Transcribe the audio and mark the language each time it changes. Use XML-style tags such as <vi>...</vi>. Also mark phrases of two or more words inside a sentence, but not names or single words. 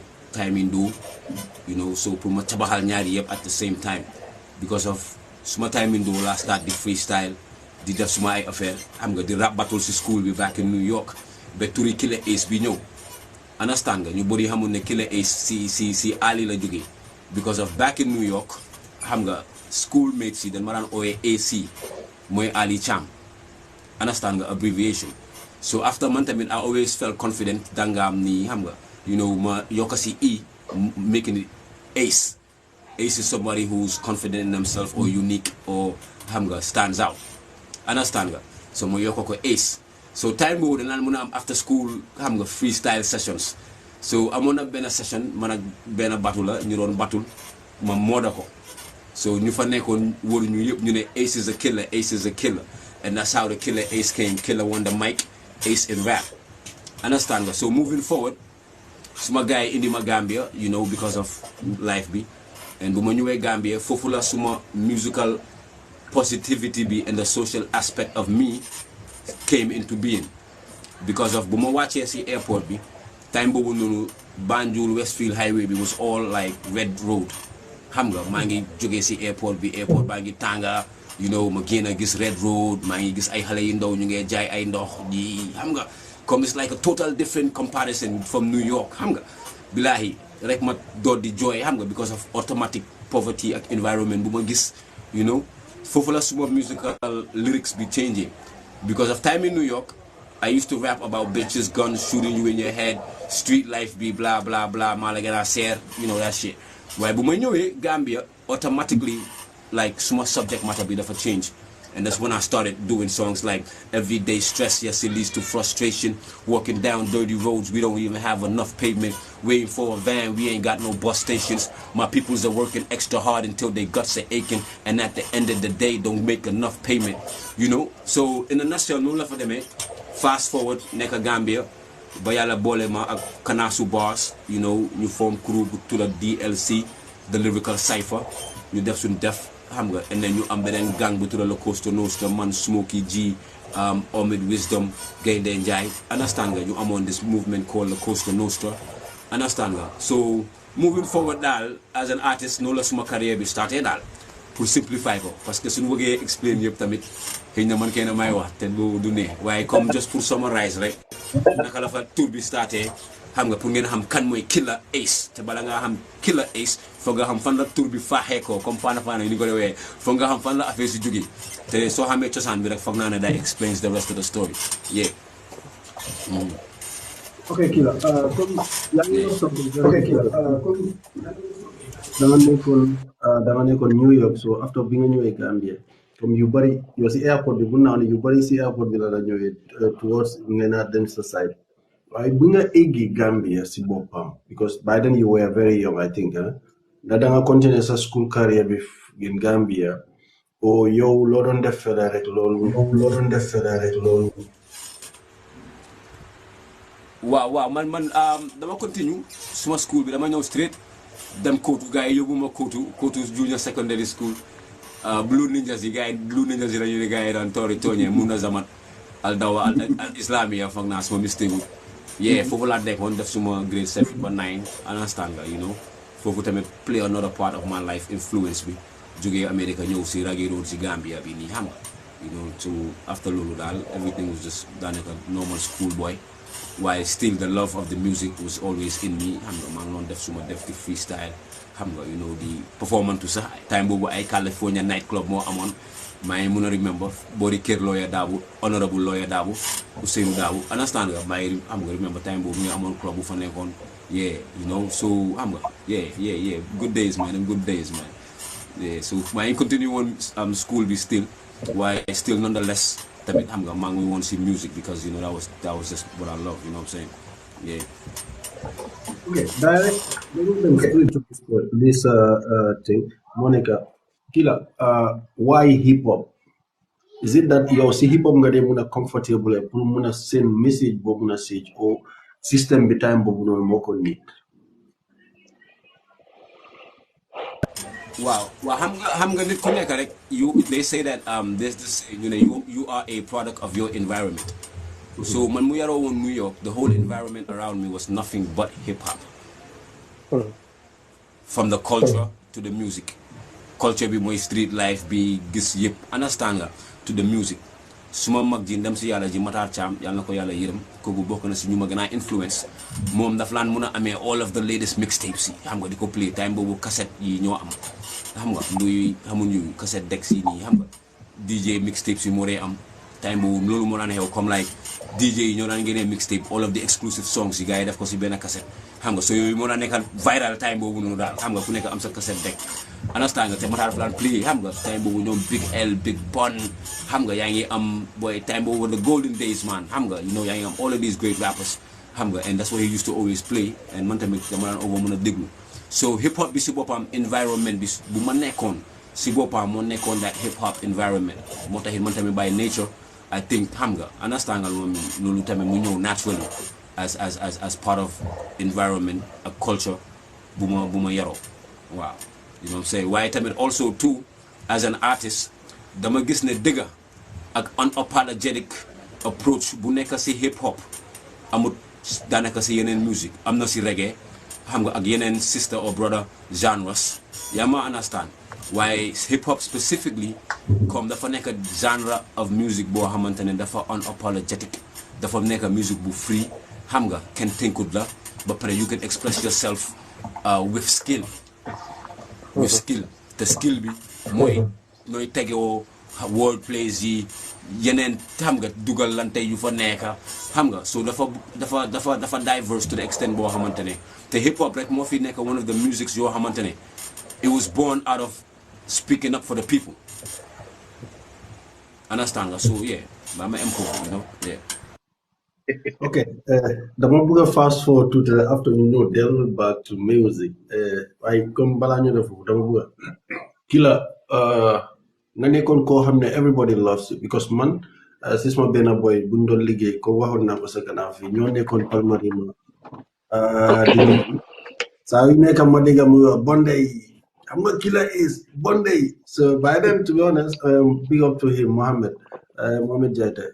<en>time in do you know</en> <wo>so pour ma tabaxal ñaari yëpp</wo> <en>at the same time because of</en> <wo>suma</wo> <en>time in do</en> <wo>la start di freestyle di def suma ay affaire xam nga di</wo> <en>rap battle</en> <wo>si school bi</wo> <en>back in New York</en> <wo>ba turi Killa Ace bi ñëw understand nga ñu bëri xamul ne Killa Ace si Ali la jógee because of</wo> <en>back in New York</en> <wo>xam nga</wo> <en>school mates</en> <wo>yi dañ ma daan ooyee AC mooy Ali Cham understand nga abbreviation so after man tamit</wo> <en>I always felt confident</en> <wo>dangaam nii xam nga</wo> <en>you know</en> <wo>ma yokka si</wo> <en>making it Ace is somebody who's confident in themselves or unique or</en> <wo>xam nga</wo> <en>stands out</en> <wo>understand nga so ma yokka ko Ace so time boobu danaan mën a am after school xam nga</wo> <en>freestyle sessions</en> <wo>so amoon na benn session man ak benn batu la ñu doon batul ma mooda ko so ñu fa nekkoon wóoru ñu yëpp ñu ne</wo> <en>Ace is a killer and that's how the Killa Ace came. Killa won the mic, Ace in rap. Understand nga so moving forward suma guy</en> <wo>indi ma</wo> <en>Gambia you know because of life bi and</en> <wo>bu ma ñëwee Gambia foofu la suma</wo> <en>musical positivity bi and the social aspect of me came into being because of</en> <wo>bu ma wàccee si airport bi time boobu noonu Banjul Westfield highway bi</wo> <en>was all like red road</en> <wo>xam nga maa ngi jógee si airport baa ngi tànga</wo> <en>you know</en> <wo>ma génn gis</wo> <en>red road</en> <wo>maa ngi gis ay xale yu ndaw ñu ngi jaay ay ndox ji xam nga comme</wo> <en>it's like a total different comparison from New York</en> <wo>xam nga billahi rek ma doot di jooy xam</wo> <en>nga because of automatic poverty ak environment</en> <wo>bu ma gis</wo> <en>you know</en> <wo>foofu la suma</wo> <en>musical lyrics be changing because of time in New York I used to rap about bitches guns shooting you in your head street life be blah blah blah</en> <wo>maa la gën a seer</wo> <en>you know that shit</en> <wo>waaye bu ma ñëwee Gambia</wo> <en>automatically like suma subject matter</en> <wo>bi dafa</wo> <en>change And that's when I started doing songs like Everyday Stress, yes, it leads to frustration. Walking down dirty roads, we don't even have enough pavement. Waiting for a van, we ain't got no bus stations. My peoples are working extra hard until their guts are aching. And at the end of the day, don't make enough payment. You know? So, in a nutshell, no love for them, eh? Fast forward, Neka Gambia. Bayala Bolema ak Kanasu Bars, you know, ñu form crew to the DLC, the lyrical cipher.</en> <wo>ñu def suñ def xam nga and then ñu am beneen gang bu tudda la Costa Nostra man Smokey G Omid Wisdom Gaynde Njai understand nga ñu amoon</wo> <en>this movement called</en> <wo>la Costa Nostra understand nga so</wo> <en>moving forward</en> <wo>daal</wo> <en>as an artist</en> <wo>noonu la suma carrière bi starté daal pour simplify ko parce que suñu bëggee explain yëpp tamit xëy na man kenn may wax te du ne waaye comme just pour summarize rek naka la fa tour bi starté xam nga pour ngeen xam kan mooy Killa Ace te bala nga xam Killa Ace foog nga xam fan la tur bi faaxee ko comme faana yi ni ko dewee foog nga xam fan la affaire si jógee te soo xamee cosaan bi rek foog naa ne</wo> <en>that explains the rest of the story yeah. Okay, Killa.</en> <wo>Comme yaa ngi wax something.</wo> <en>Okay, Killa.</en> <wo>Comme dama nekkoon New York so after bi nga ñëwee Gambia comme yu bari yow si airport bi bu naa ne yu bari si airport bi la ñëwee towards ngeen a dem sa side. Waaye bi nga eggi Gambia si boppam</wo> <en>because by then you were very young I think</en> <wo>da nga continuer sa school career bi in Gambia o yow loo doon def fere rek loolu waaw man dama continue suma school bi dama ñëw straight dem Kootu gars yi yóbbu ma Kootu junior secondary school Blue Ninjas yi la ñu ne gars yi daan tooñee mun na zamat al dawa al islamia foog naa suma mistake yeah foofu laa nekkoon def suma grade 7 ba</wo> <en>9 understand nga you know</en> <wo>foofu tamit</wo> <en>play another part of my life influence</en> <wo>bi jógee America ñëw si Raggy Road si Gambia bi nii xam nga</wo> <en>you know so after</en> <wo>loolu daal</wo> <en>everything was just daanaka normal school boy while still the love of the music was always in me</en> <wo>xam nga maa ngi doon def suma def di freestyle xam nga</wo> <en>you know</en> <wo>di performance tout sax time boobu ay California night club moo amoon maa ngi mun a remember boori kër lawyer Daabu honorable lawyer Daabu Ousseynou Daabu understand nga maa ngi xam nga remember time boobu ñu amoon club bu fa nekkoon</wo> <en>yeah you know so</en> <wo>xam nga yeah</wo> <en>good days man yeah so</en> <wo>maa ngi continue woon school bi still waaye still nonetheless tamit xam nga maa ngi woon si music</wo> <en>because you know that was just what I love you know what I'm saying yeah. Okay, direct. This thing, Monica, Killa. Why hip hop? Is it that you see hip hop</en> <wo>nga dem muna</wo> <en>comfortable pour muna send message</en> <wo>bo muna</wo> <en>sage or system</en> <wo>bi time bo non moko</wo> <en>need? Wow,</en> <wo>xam nga nit ku nekk rek</wo> <en>they say that there's this you know you are a product of your environment. So when we are all in New York, the whole environment around me was nothing but hip hop. From the culture to the music. Culture be my street life be gis yep understand nga to the music.</en> <wo>Suma mag ji ndem si yàlla ji Matar Cham yàlla na ko yàlla yërëm kooku bokk na si ñu ma gën a influence moom daf laan mun a amee</wo> <en>all of the latest mixtapes</en> <wo>yi xam nga di ko play time boobu cassette yi ñoo am xam nga nduy xamuñu</wo> <en>cassette decks</en> <wo>yi nii xam nga</wo> <en>DJ mixtapes</en> <wo>yi moo dee am time boobu loolu moo daan xew comme like DJ yi ñoo daan génnee mixtape</wo> <en>all of the exclusive songs</en> <wo>yi gars yi def ko si benn cassette xam nga so yooyu moo daan nekk viral time boobu noonu daal xam nga ku nekk am sa</wo> <en>cassette deck</en> <wo>understand nga te Matar daf daan play xam nga time boobu ñoom Big L Big Pun xam nga yaa ngi am boy time boobu</wo> <en>the golden days man</en> <wo>xam nga</wo> <en>you know</en> <wo>yaa ngi am</wo> <en>all of these great rappers</en> <wo>xam nga</wo> <en>and that's what he used to always play and</en> <wo>man tamit dama daan over mën a déglu so hip hop bi si boppam environment bi bu ma nekkoon si boppam moo nekkoon</wo> <en>that hip hop environment</en> <wo>moo taxit man tamit</wo> <en>by nature I think</en> <wo>xam nga understand nga loolu tamit mu ñëw naturally</wo> <en>as part of environment</en> <wo>ak culture bu ma yaroo</wo> <en>waaw you know what I'm saying waaye tamit also too as an artist</en> <wo>dama gis ne dëgga ak</wo> <en>unapologetic</en> <wo>approach bu nekk si hip hop amut daanaka si yeneen music am na si reggae xam nga ak yeneen</wo> <en>sister or brother genres</en> <wo>yaa ma understand waaye hip hop specifically comme dafa nekk</wo> <en>genre of music</en> <wo>boo xamante ne dafa unapologetic dafa nekk music bu free xam nga kenn tënkut la ba pare</wo> <en>you can express yourself with skill</en> <wo>te skill bi mooy nooy tegewoo</wo> <en>word plays</en> <wo>yi yeneen xam nga dugal lante yu fa nekka xam nga so dafa diverse</wo> <en>to the extent</en> <wo>boo xamante ne te hip hop rek moo fi nekk</wo> <en>one of the musics</en> <wo>yoo xamante ne</wo> <en>it was born out of speaking up for the people</en> <wo>understand nga, so yeah ba ma improve,</wo> <en>you know, yeah. Okay,</en> <wo>dama bëgg a</wo> <en>fast forward to the after</en> <wo>ñu ñëw dellu</wo> <en>back to music.</en> <wo>Waaye comme balaa ñu def dama bëgg a Killa nga nekkoon koo xam ne</wo> <en>everybody loves you because</en> <wo>man si sama benn boy buñ doon liggéey ko waxoon naa ko sa gannaaw fii ñoo nekkoon Palmarima di liggéey saa yu nekk ma dégg mu wax Bonday xam nga</wo> <en>Killa is Bonday. So by then, to be honest, big up to him, Mohammed Jaita.</en>